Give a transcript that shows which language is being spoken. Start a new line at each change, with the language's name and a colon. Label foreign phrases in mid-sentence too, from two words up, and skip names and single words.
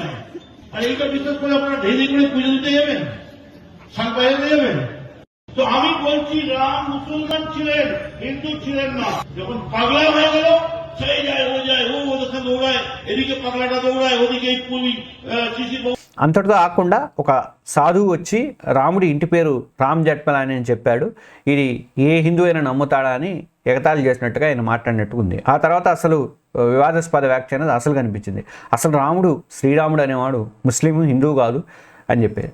Bangla: আর এইটা বিশ্বাস করে আপনারা ঢেলে করে পুজো দিতে যাবেন, শাক বাজাতে যাবেন? তো আমি বলছি রাম মুসলমান ছিলেন, হিন্দু ছিলেন না। যখন পাগলা হয়ে গেল, সেই যায় ও ওদেরকে দৌড়ায়, এদিকে পাগলাটা দৌড়ায়, ওদিকে শিশির বাবু।
Telugu: అంతటితో ఆకుండా ఒక సాధువు వచ్చి రాముడి ఇంటి పేరు రామ్ జెఠ్మలాని అని చెప్పాడు, ఇది ఏ హిందూ అయినా నమ్ముతాడా అని ఎగతాళి చేసినట్టుగా ఆయన మాట్లాడినట్టు ఉంది. ఆ తర్వాత అసలు వివాదాస్పద వ్యాఖ్య అనేది అసలు కనిపించింది. అసలు రాముడు, శ్రీరాముడు అనేవాడు ముస్లిం, హిందువు కాదు అని చెప్పారు.